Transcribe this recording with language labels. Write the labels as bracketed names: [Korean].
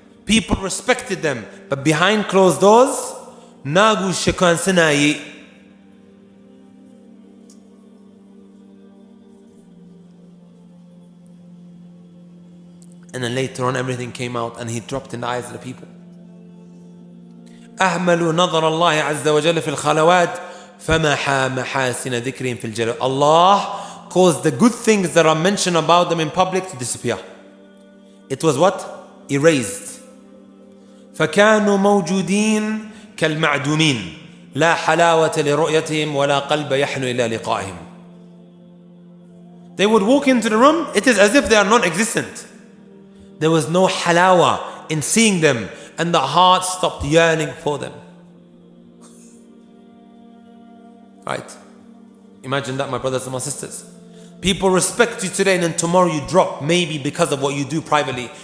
[English] People respected them, but behind closed doors, nagu shakan sanayi. And then later on everything came out and he dropped in the eyes of the people. [Arabic] أهملوا نظر الله عز وجل في الخلوات فمحى محاسن ذكرهم في الجلال. [English] Allah caused the good things that are mentioned about them in public to disappear. It was what? Erased. [Arabic] فكانوا موجودين كالمعدومين لا حلاوة لرؤيتهم ولا قلب يحن إلى لقائهم. [English] They would walk into the room, it is as if they are non-existent. There was no halawa in seeing them, and the heart stopped yearning for them. Right? Imagine that, my brothers and my sisters. People respect you today and then tomorrow you drop, maybe because of what you do privately.